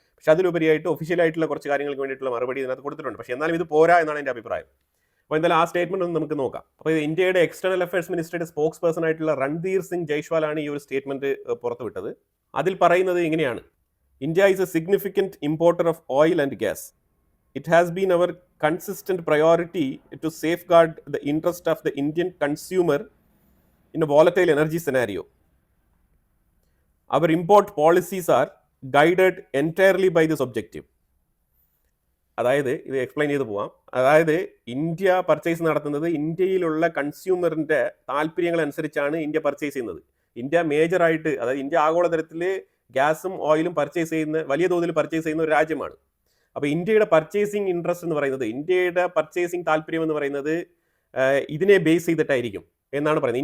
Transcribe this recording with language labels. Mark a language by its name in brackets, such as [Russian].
[Malayalam] പക്ഷെ അതിലുപരിയായിട്ട് ഒഫീഷ്യലായിട്ടുള്ള കുറച്ച് കാര്യങ്ങൾക്ക് വേണ്ടിയിട്ടുള്ള മറുപടി ഇതിനകത്ത് കൊടുത്തിട്ടുണ്ട്. പക്ഷേ എന്നാലും ഇത് പോരാ എന്നാണ് എൻ്റെ അഭിപ്രായം. അപ്പോൾ എന്തായാലും ആ സ്റ്റേറ്റ്മെന്റ് ഒന്ന് നമുക്ക് നോക്കാം. അപ്പോൾ ഇത് ഇന്ത്യയുടെ എക്സ്റ്റേണൽ അഫയേഴ്സ് മിനിസ്റ്ററുടെ സ്പോക്സ് പേഴ്സൺ ആയിട്ടുള്ള രൺധീർ സിംഗ് ജയ്സ്വാലാണ് ഈ ഒരു സ്റ്റേറ്റ്മെന്റ് പുറത്തുവിട്ടത്. അതിൽ പറയുന്നത് ഇങ്ങനെയാണ്: [English] India is a significant importer of oil and gas. It has been our consistent priority to safeguard the interest of the Indian consumer in a volatile energy scenario. Our import policies are guided entirely by this objective. [Malayalam] അതായത് ഇത് explain ചെയ്ത് പോവാം. അതായത് India purchase നടത്തുന്നത് ഇന്ത്യയിലുള്ള കൺസ്യൂമറിൻ്റെ താല്പര്യങ്ങളനുസരിച്ചാണ് India purchase ചെയ്യുന്നത്. India മേജറായിട്ട്, അതായത് India ആഗോളതലത്തിൽ ഗ്യാസും ഓയിലും വലിയ തോതിൽ പർച്ചേസ് ചെയ്യുന്ന ഒരു രാജ്യമാണ്. അപ്പോൾ ഇന്ത്യയുടെ പർച്ചേസിങ് ഇൻട്രസ്റ്റ് എന്ന് പറയുന്നത്, ഇന്ത്യയുടെ പർച്ചേസിങ് താല്പര്യം എന്ന് പറയുന്നത് ഇതിനെ ബേസ് ചെയ്തിട്ടായിരിക്കും എന്നാണ് പറയുന്നത്.